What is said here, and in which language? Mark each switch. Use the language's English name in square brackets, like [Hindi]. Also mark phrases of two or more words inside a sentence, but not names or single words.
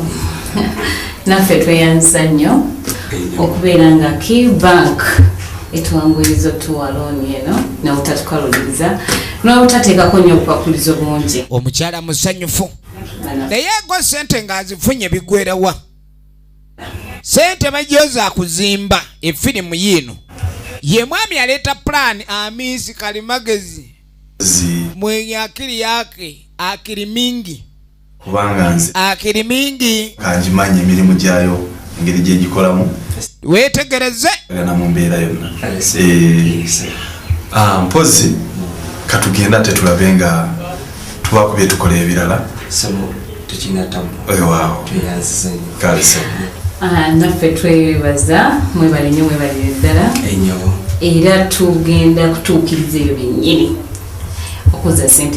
[Ganda] Naffe tweyanza nnyo okubeera nga Bank etuwanguyiriza otuwa looni eno n'obutatukaluliriza n'obutateekako nnyo obupakulizo bungi. Omukyala musanyufu. Naye go ssente ng'azifunye bigwerawa. Sente bajjoza kuzimba efirimu yino. Ye mwami aleta plan Amisi Kalimagezi. [Swahili] Mwenye akili yake, akili mingi. [Ganda] kubanga nze [Swahili] akiri mingi [Ganda] kanjimanye emirimu gyayo engeri gye gikolamu weetegereze gana mu mbeera yonna mpozi katugenda tetulabe nga tubakubye tukola ebirala naffe twebaza mwebale nnyo mwebalire ddala era tugenda kutuukiriza eyo bennyini okuza sente